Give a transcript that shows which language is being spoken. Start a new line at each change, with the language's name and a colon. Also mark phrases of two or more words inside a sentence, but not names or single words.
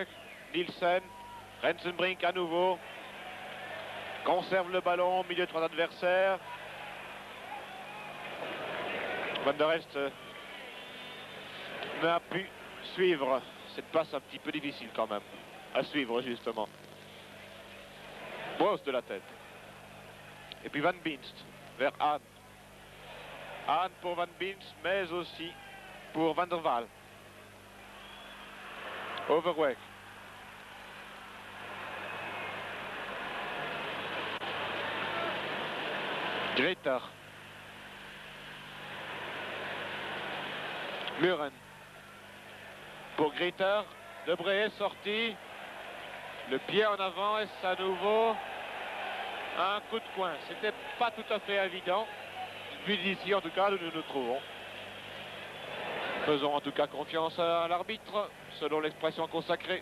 French: Nielsen, Rensenbrink à nouveau, conserve le ballon au milieu de 3 adversaires. Van der Elst n'a pu suivre cette passe un petit peu difficile quand même, à suivre justement. Brosse de la tête. Et puis Van Beens vers Hahn. Hahn pour Van Beens, mais aussi pour Van der Waal. Overweg. Griter. Muren. Pour Griter, Debré est sorti. Le pied en avant et à nouveau un coup de coin. C'était pas tout à fait évident. Vu d'ici en tout cas, nous nous trouvons. Faisons en tout cas confiance à l'arbitre, selon l'expression consacrée.